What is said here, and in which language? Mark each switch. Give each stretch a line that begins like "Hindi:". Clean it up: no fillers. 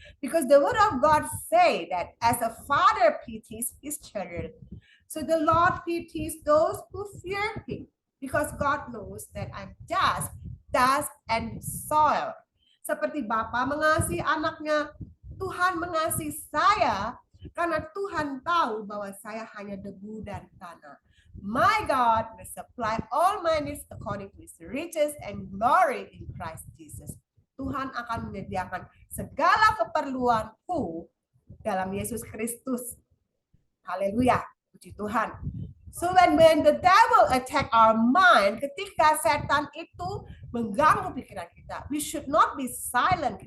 English: Because the word of God say that as a father pities his children, so the Lord pities those who fear Him. Because God knows that I'm just dust and soil.
Indonesian: Seperti Bapa mengasihi anaknya, Tuhan mengasihi saya karena Tuhan tahu bahwa saya hanya debu dan tanah.
English: My God will supply all my needs according to His riches and glory in Christ Jesus.
Indonesian: Tuhan akan menyediakan segala keperluanku dalam Yesus Kristus. Haleluya, puji Tuhan.
English: So when the devil attack our mind,
Indonesian: ketika setan itu mengganggu pikiran kita,
English: we should not be silent.